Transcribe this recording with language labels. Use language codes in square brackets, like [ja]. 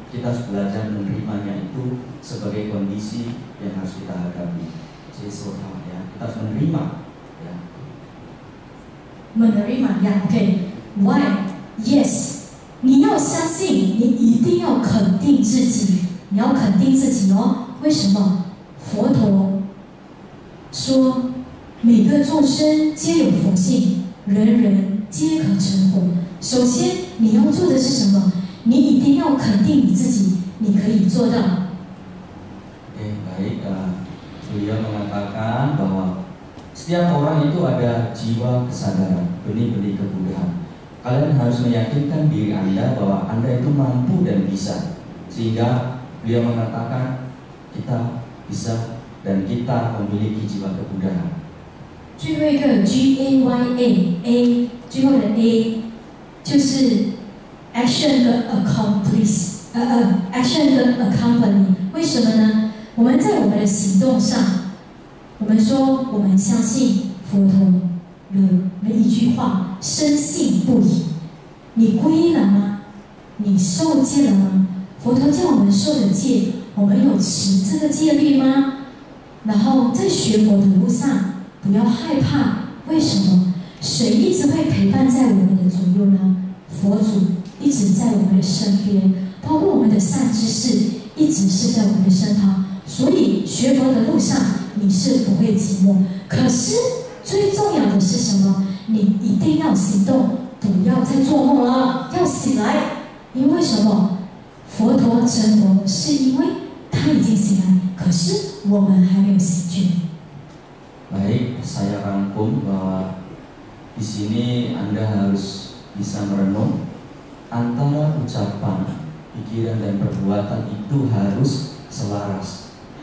[id] kita harus belajar menerimanya itu sebagai kondisi yang harus kita hadapi. Jadi ya, kita harus menerima. Ya. menerima呀 ，OK。 [en] Why? [zh] Yes， 你要相信，你一定要肯定自己，你要肯定自己哦。为什么？佛陀说，每个众生皆有佛性，人人皆可成佛。首先，你要做的是什么？你一定要肯定你自己，你可以做到。 [id] Oke, baik. Beliau mengatakan bahwa setiap orang itu ada jiwa kesadaran, benih-benih kebudahan. Kalian harus meyakinkan diri Anda bahwa Anda itu mampu dan bisa. Sehingga beliau mengatakan kita bisa dan kita memiliki jiwa kebudahan. [zh] 最后一个 GAYA， 最后的 A 就是 action 跟 action 跟 accompany。为什么呢？我们在我们的行动上，我们说我们相信佛陀的每一句话，深信不疑。你皈依了吗？你受戒了吗？佛陀叫我们受的戒，我们有持这个戒律吗？然后在学佛的路上，不要害怕。为什么？谁一直会陪伴在我们的左右呢？佛祖一直在我们的身边，包括我们的善知识一直是在我们的身旁。所以学佛的路上，你是不会寂寞。可是最重要的是什么？你一定要行动，不要再做梦了，要醒来。因为什么？佛陀成佛是因为他已经醒来，可是我们还没有醒觉。 [id] Baik, saya rangkum bahwa di sini Anda harus bisa merenung antara ucapan, pikiran dan perbuatan itu harus selaras.